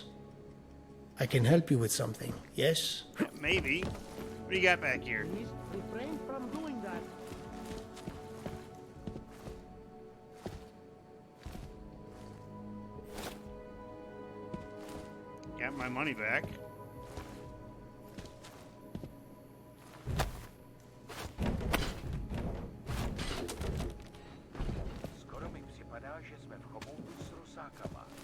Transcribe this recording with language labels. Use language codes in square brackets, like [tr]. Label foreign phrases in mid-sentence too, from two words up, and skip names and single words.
[en] I can help you with something, yes? Maybe. What do you got back here? Refrain from doing that. Got my money back. [cs] Skoro mi připadá, že jsme v chomoutu s rusákama.